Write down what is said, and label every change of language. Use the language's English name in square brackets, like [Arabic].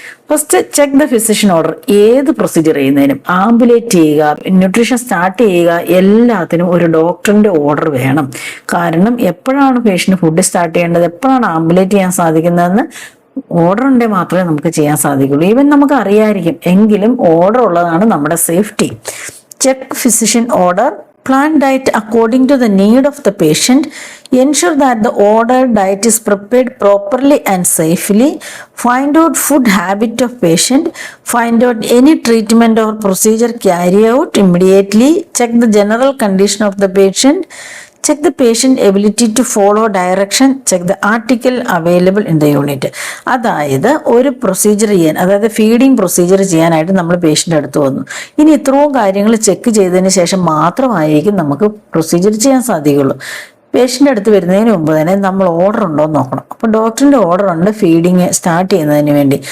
[English] First check the physician order. [Malayalam] ഏത് procedure ചെയ്യുന്നതിനും, ambulate ചെയ്യുക, ന്യൂട്രീഷൻ സ്റ്റാർട്ട് ചെയ്യുക, എല്ലാത്തിനും ഒരു ഡോക്ടറിന്റെ ഓർഡർ വേണം. കാരണം എപ്പോഴാണ് പേഷ്യന്റ് ഫുഡ് സ്റ്റാർട്ട് ചെയ്യേണ്ടത്, എപ്പോഴാണ് ആംബുലേറ്റ് ചെയ്യാൻ സാധിക്കുന്നതെന്ന് ഓർഡർ ഉണ്ടെങ്കിൽ മാത്രമേ നമുക്ക് ചെയ്യാൻ സാധിക്കുള്ളൂ. ഈവൻ നമുക്ക് അറിയായിരിക്കും, എങ്കിലും ഓർഡർ ഉള്ളതാണ് നമ്മുടെ safety. [English] Check physician order. Plan diet according to the need of the patient. Ensure that the ordered diet is prepared properly and safely. Find out food habit of patient. Find out any treatment or procedure carry out immediately. Check the general condition of the patient. Check the patient ability to follow direction. Check the article available in the unit. [Malayalam] അതായത് ഒരു procedure ചെയ്യാൻ, അതായത് feeding procedure ചെയ്യാനായിട്ട് നമ്മൾ patient അടുത്ത് വന്നു. ഇനി ഇത്രയും കാര്യങ്ങൾ ചെക്ക് ചെയ്തതിന് ശേഷം മാത്രമായിരിക്കും നമുക്ക് പ്രൊസീജിയർ ചെയ്യാൻ സാധിക്കുള്ളൂ. പേഷ്യൻ്റ് അടുത്ത് വരുന്നതിന് മുമ്പ് തന്നെ നമ്മൾ ഓർഡർ ഉണ്ടോ എന്ന് നോക്കണം. അപ്പോൾ ഡോക്ടറിൻ്റെ ഓർഡർ ഉണ്ട് ഫീഡിങ് സ്റ്റാർട്ട് ചെയ്യുന്നതിന് വേണ്ടി.